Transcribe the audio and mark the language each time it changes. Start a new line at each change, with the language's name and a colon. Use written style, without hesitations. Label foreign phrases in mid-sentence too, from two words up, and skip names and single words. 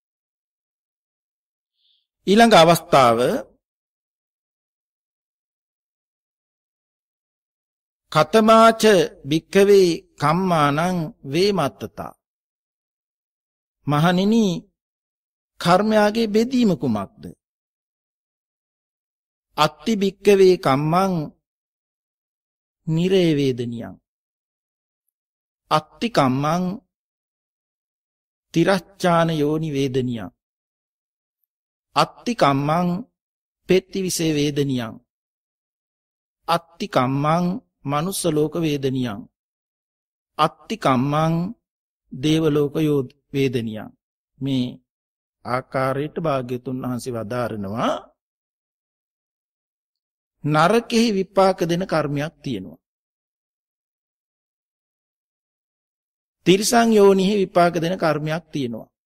Sinhala: ඊළඟ අවස්ථාව
Pali: කතමාච භික්ඛවේ කම්මානං වේමත්තතා.
Sinhala: මහණෙනි කර්මයාගේ බෙදීම කුමක්ද?
Pali: අත්ති භික්ඛවේ කම්මං නිරේ වේදනියං. අත්ති කම්මං තිරච්ඡාන යෝනි වේදනියං. අත්ති කම්මං පෙත්තිවිසේ වේදනියං. අත්ති කම්මං මනුස්ස ලෝක වේදනියං. අත්ති කම්මං දේව ලෝක වේදනියං.
Sinhala: මේ ආකාරයට භාග්‍යතුන් වහන්සේ වදාරනවා නරකෙහි විපාක දෙන කර්මයක් තියෙනවා. තිරිසන් යෝනිහි විපාක දෙන කර්මයක් තියෙනවා.